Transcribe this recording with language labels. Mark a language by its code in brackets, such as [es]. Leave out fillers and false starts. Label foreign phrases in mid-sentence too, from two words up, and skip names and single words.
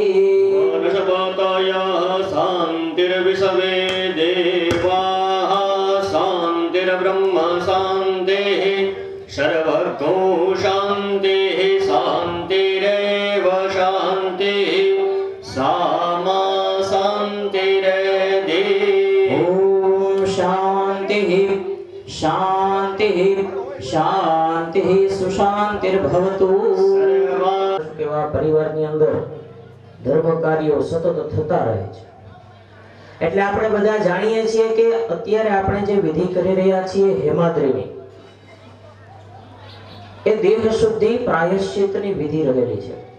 [sa] वनस्पतयः शान्तिर्विश्वे देवाः शान्तिर्ब्रह्म शान्तिः सर्वगो शान्तिः शान्तिरेव शान्तिः सामा शान्तिरेधि। ॐ शान्तिः शान्तिः शान्तिः सुशान्तिर्भवतु। [gu] કેવા પરિવારની અંદર ધર્મ કાર્યો સતત થતા રહે છે। એટલે આપણે બધા જાણીએ છીએ કે અત્યારે આપણે જે વિધિ કરી રહ્યા છીએ હેમાદ્રીની, એ દેહ શુદ્ધિ પ્રાયશ્ચિતની વિધિ રહેલી છે।